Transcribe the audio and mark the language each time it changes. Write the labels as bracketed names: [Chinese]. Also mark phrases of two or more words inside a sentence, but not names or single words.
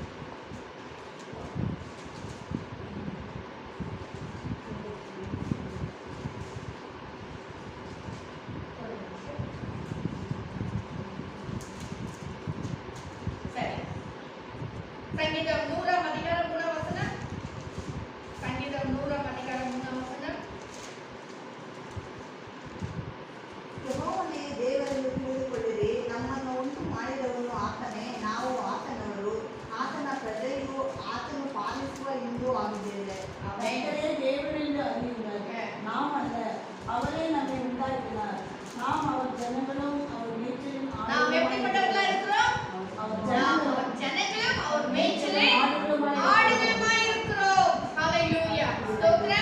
[Tamil] சரி. சங்கீதம் 100ஆம் அதிகாரம் 3ஆம் வசனம். சங்கீதம் 100ஆம் அதிகாரம் 3ஆம் வசனம். [Kannada] ಯೆಹೋವನೇ ದೇವರನ್ನು ತಿಳಿದುಕೊಳ್ಳಿರಿ, ನಮ್ಮನ್ನು ಉಂಟು ಮಾಡಿದವನು ಆತನೇ, ನಾವು ಆತನವರು, ಆತನ ಪ್ರಜೆಯು, ಆತನು ಪಾಲಿಸುವ ಇಂದು ಆಗಿದ್ದೇವೆ. [Tamil] கர்த்தரே தேவன் என்று அறியுங்கள். நாம் அல்ல, அவரே நம்மை உண்டாக்கினார். நாம் அவர் ஜனங்களும் அவர் மேய்ச்சலும் நாம் எப்படிப்பட்டவர்களா இருக்கிறோம்? அவர் நாம் ஜனங்களும் அவர் ஜனங்களும் அவர் மேய்ச்சலே ஆடுகளுமாய் ஆடுகளுமாய் இருக்கிறோம். ஹalleluya. ஸ்தோத்திரம்.